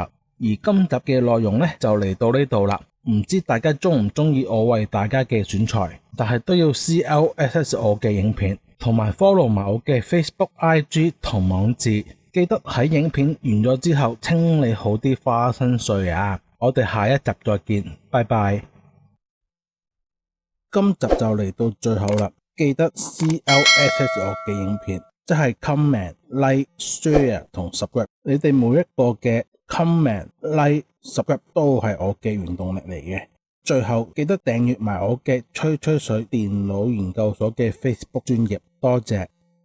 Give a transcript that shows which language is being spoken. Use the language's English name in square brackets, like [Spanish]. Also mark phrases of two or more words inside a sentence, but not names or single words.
[Cantonese] 而今集嘅內容呢就嚟到呢度啦，唔知大家鍾唔鍾意我為大家嘅選材，但係都要 CLSS 我嘅影片，同埋 follow 埋我嘅 Facebook、IG 同網誌。記得喺影片完咗之後清理好啲花生碎啊！我哋下一集再見，拜拜。今集就嚟到最後啦，記得 CLSS 我嘅影片，即係 [English] comment、like、share [Cantonese] 同 subscribe。你哋每一個嘅 [English] comment、like、subscribe [Cantonese] 都係我嘅原動力嚟嘅。最後記得訂閱埋我嘅吹吹水電腦研究所嘅 Facebook 專頁，多謝。